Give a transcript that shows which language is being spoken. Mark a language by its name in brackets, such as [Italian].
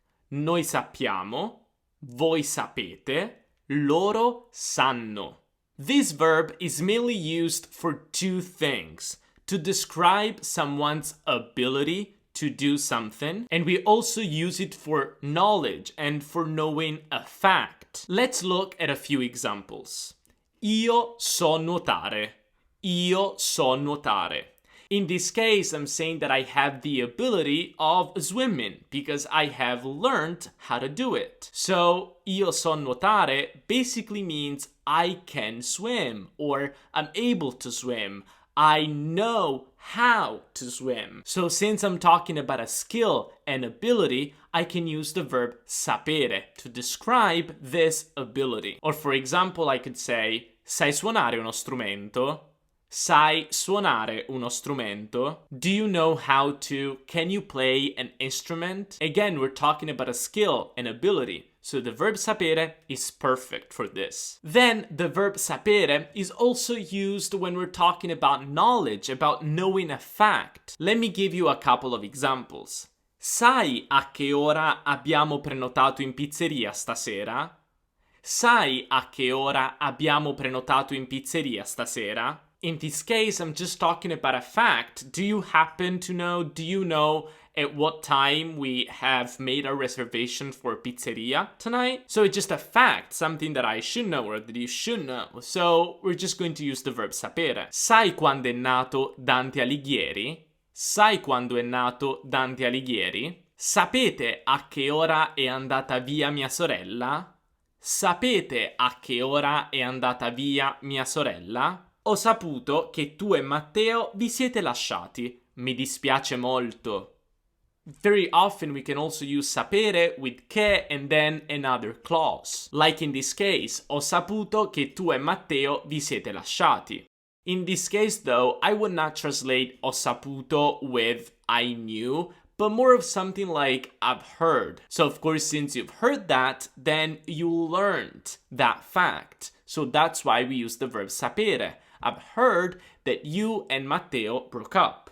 [Italian] Noi sappiamo, voi sapete, loro sanno. [English] This verb is mainly used for two things: to describe someone's ability to do something, and we also use it for knowledge and for knowing a fact. Let's look at a few examples. [Italian] Io so nuotare. Io so nuotare. [English] In this case, I'm saying that I have the ability of swimming because I have learned how to do it. So, [Italian] io so nuotare [English] basically means I can swim or I'm able to swim. I know how to swim. So since I'm talking about a skill and ability, I can use the verb sapere to describe this ability. Or for example, I could say, [Italian] sai suonare uno strumento? Sai suonare uno strumento? [English] Do you know how to? Can you play an instrument? Again, we're talking about a skill, an ability. So the verb sapere is perfect for this. Then the verb sapere is also used when we're talking about knowledge, about knowing a fact. Let me give you a couple of examples. [Italian] Sai a che ora abbiamo prenotato in pizzeria stasera? Sai a che ora abbiamo prenotato in pizzeria stasera? [English] In this case, I'm just talking about a fact. Do you happen to know, do you know at what time we have made a reservation for pizzeria tonight? So it's just a fact, something that I should know or that you should know. So we're just going to use the verb sapere. [Italian] Sai quando è nato Dante Alighieri? Sai quando è nato Dante Alighieri? Sapete a che ora è andata via mia sorella? Sapete a che ora è andata via mia sorella? Ho saputo che tu e Matteo vi siete lasciati. Mi dispiace molto. [English] Very often we can also use sapere with che and then another clause. Like in this case, [Italian] ho saputo che tu e Matteo vi siete lasciati. [English] In this case though, I would not translate [Italian] ho saputo [English] with I knew, but more of something like I've heard. So of course, since you've heard that, then you learned that fact. So that's why we use the verb sapere. I've heard that you and Matteo broke up.